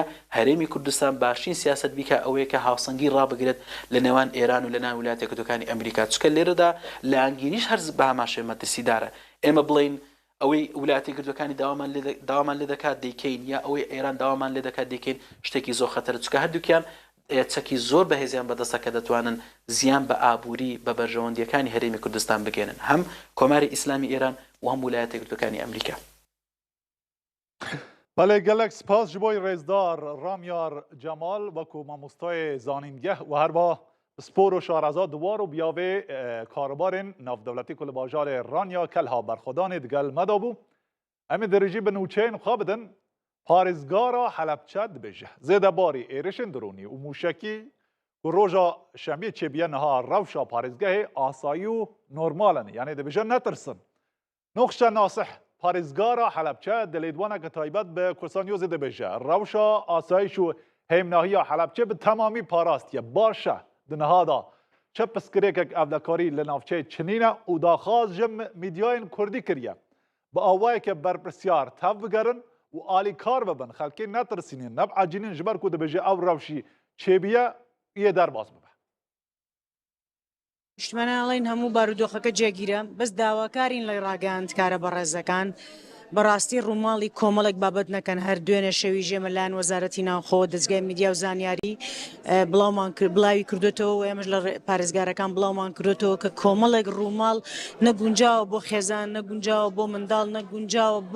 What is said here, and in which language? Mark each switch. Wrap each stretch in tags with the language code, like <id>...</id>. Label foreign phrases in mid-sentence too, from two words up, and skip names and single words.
<ckb>هەرێمی کوردستان باشترین سیاست بیکە ئەوەیە کە هاوسەنگی ڕابگرێت لە نێوان ئێران و لە ناو ویلایەتە یەکگرتووەکانی ئەمریکا چکە لێرەدا لە ئەنگینیش هەرز بە هەماشێ مەترسیدارە ئێمە بڵێن ئەوەی ویلایەتە یەکگرتووەکانی داوامان لێ دەکات دەیکەین یا ئەوەی ئێران داوامان لێ دەکات دەیکەین شتێکی زۆر خەتەرە چکە هەردووکیان چەکی زۆر بەهێزیان بەدەستە کە دەتوانن زیان بە ئابووری بە بەرژەوەندیەکانی هەرێمی کوردستان بگێنن هەم کۆماری ئیسلامی ئێران و هەم ویلایەتە یەکگرتووەکانی ئەمریکا.</ckb> <ku>بەڵێ gelek سپاس ji bo rêzdar Ramyar Cemal wekû mamostayê zanîngeh û herba spor û şareza diwar û biyavê karbarên navdewletî ku li bajarê Ranya kelha berxwedanê digel me dabû em ê dirêjî bi nûçeyên xwe bidin parêzgara Helepçe dibêje zêdebarî êrişên dronî û mûşekî ku roja şemiyê çêbiye niha rewşa parêzgehê asayî û normalin yani dibêje netirsin. Noxşe Nasih</ku> <ckb>پارێزگارە حەلەبچە دەلێدوانێکە تایبەت بە کورسانیۆزê</ckb> <ku>dibêje rewşa asayîş û hêmnahiya Helepçe bi temamî parastiye baş e di niha da çi piskirêkek evlekarî li navçeyê Çinîne û daxwaz ji mîdyayên Kurdî kiriye bi awayeke berpirsyar tev bigerin û alîkar bibin xelkê netirsînin nebecînin ji ber ku dibêje ew rewşî çêbiye yê derbas bibe.</ku> <ckb>نیشتمانەڵین هەموو بارودۆخەکە جێگیرە بەس داواکارین لە ڕاگەاندکارە بەڕێزەکان بەڕاستی ڕووماڵی کۆمەڵێک بابەت نەکەن هەر دوێنێ شەوی ژێمە لایەن وەزارەتی ناوخۆ دەستگای میدیا و زانیاری بڵاوی کردوێتەوە و ئێمەش لە پارێزگارەکان بڵاومان کردوێتەوە کە کۆمەڵێک ڕووماڵ نەگونجاوە بۆ خێزان نەگونجاوە بۆ منداڵ نەگونجاوە بۆ</ckb>